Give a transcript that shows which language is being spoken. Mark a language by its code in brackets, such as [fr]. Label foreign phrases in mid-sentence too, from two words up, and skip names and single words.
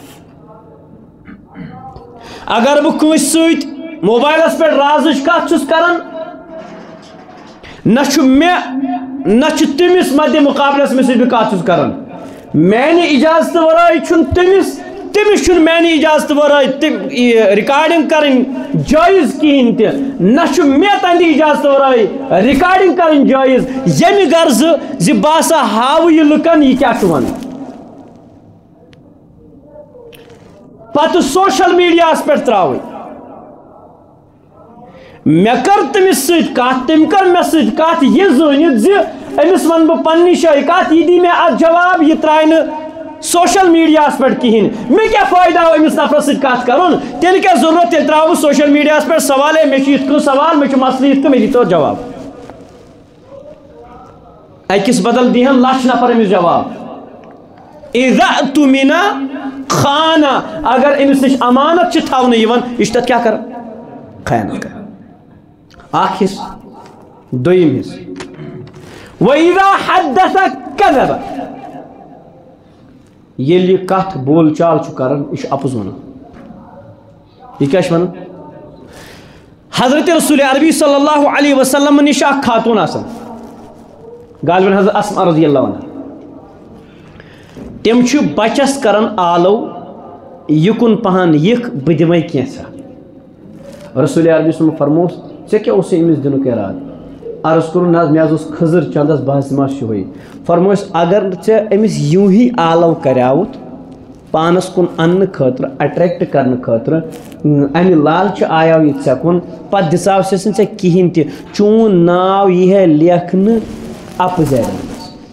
[ks] اگر بہٕ کٲنٛسہِ سۭتۍ موبایلس پٮ۪ٹھ رازٕچ کتھ چھُس کران نہ چھُ مےٚ نہ چھُ تٔمِس مدِ مُقابلس مےٚ سۭتۍ بہٕ کتھ چھُس کران میانہِ اجازتہٕ ورٲے چھُنہٕ تٔمِس تمس میانہ اجازت ورائے تم ریکارڈنگ کریں جائز کہین تہ نہ مے تہندِ اجازت ورائے ریکارڈنگ کریں جائز یمہ غرض زِ بہٕ ہسا ہاو یہ لُکن یہ کیا ون پتہ [en] social media [ks] پہ تراوٕنۍ مے کر تمس سۭتۍ کتھ تٔمۍ کر مے سۭتۍ کتھ یہ زٲنِتھ زِ أمِس ون بہٕ پننہِ جایہِ کتھ یہ دی مے اتھ جواب یہ ترٛایہِ نہٕ [en] social media [ks] پہ کہین مے کیا فائدہ آو أمِس نفرس سۭتۍ کتھ کرُن تیٚلہِ کیٛاہ ضروٗرت تیٚلہِ ترٛاوٕ بہٕ [en] social media [ks] پہ سوال ہے مے چھُ یِتھ کٔنۍ سوال مے چھُ مسلہٕ یِتھ کٔنۍ مے دِتو جواب أکِس بدل دیہن لچھ نفر أمِس جواب [ar] اِذا اؤتُمِنَ خانہ [ks] اگر أمِس نِش امانت چھِ تھاونہٕ یِوان یہِ چھُ تتھ کیٛاہ کران خیانت کران اکھ حصہٕ دوٚیِم حصہٕ [ar] وَإِذَا حَدَّثَ كَذَبَ [ks] ییٚلہِ یہِ کتھ بول چال چھُ کران یہِ چھُ اپُز ونان یہِ کیٛاہ چھُ ونان حضرت رسول عربی [ar] صلی اللہ علیہ وسلم [ks] نِش اکھ خاتون آسان غالباً حضرت اسما [ar] رضی اللہ عنہ [ks] تم چھُ بچس کران آلو یکن پہن یِکھ بہٕ دِمے کینٛژھا رسول عربی صلی فرموس ژےٚ کیٛاہ اوسُے أمِس دِنُک ارادٕ عرض کوٚرُن نہ حظ مےٚ حظ اوس خضر چندس بہٕ حظ دِمہٕ ہس یِہوے فرموس اگر ژےٚ أمِس یوٗں ہی آلو کریاوُتھ پانس کُن اننہٕ خٲطرٕ اٹریکٹ کرنہٕ خٲطرٕ امہِ لالچہِ آیاو یہِ ژےٚ کُن پتہٕ دِژاوسٮ۪س نہٕ ژےٚ کِہیٖنۍ تہِ چون ناو یی ہے لیکھنہٕ اپزارِ منٛز